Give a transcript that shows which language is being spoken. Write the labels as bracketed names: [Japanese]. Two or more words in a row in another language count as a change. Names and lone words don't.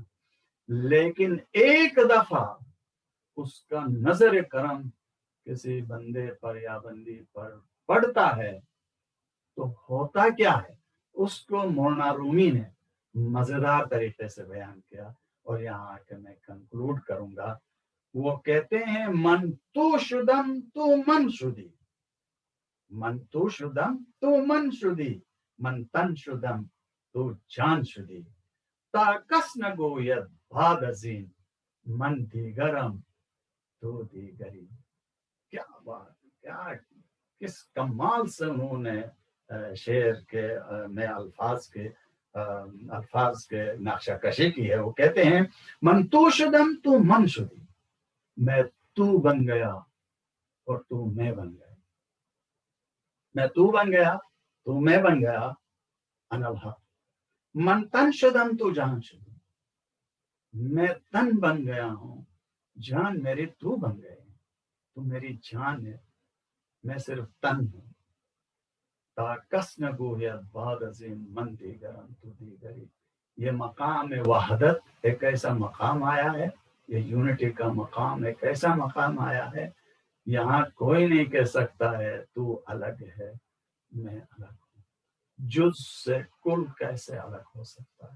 [Urdu] لیکن ایک دفعہ اس کا نظر کرم کسی بندے پر یا بندی پر پڑتا ہے تو ہوتا کیا ہے، اس کو مولانا رومی نے مزیدار طریقے سے بیان کیا، اور یہاں آ کے میں کنکلوڈ کروں گا۔ وہ کہتے ہیں [Persian] من تو شدم تو من شدی، من تو شدم تو من شدی، من تن شدم تو جان شدی، تا کس نگوید بعد از این من دیگرم تو دیگری۔ [Urdu] کیا بات، کیا کس کمال سے انہوں نے شعر کے میں الفاظ کے نقشہ کشی کی ہے۔ وہ کہتے ہیں [Persian] من تو شدم تو من شدی، [Urdu] میں تو بن گیا اور تو میں بن گیا، میں تو بن گیا تو میں بن گیا، [Arabic] انا الحق۔ [Persian] من تن شدم تو جان شدی، [Urdu] میں تن بن گیا ہوں، جان میری تو بن گئے، تو میری جان ہے، میں صرف تن ہوں۔ [Persian] تا کس نگوید بعد از این من دیگرم تو دیگری۔ [Urdu] یہ مقام وحدت ایک ایسا مقام آیا ہے، یہ یونٹی کا مقام ایک ایسا مقام آیا ہے، یہاں کوئی نہیں کہہ سکتا ہے تو الگ ہے، میں الگ ہوں۔ جز سے کل کیسے الگ ہو سکتا ہے؟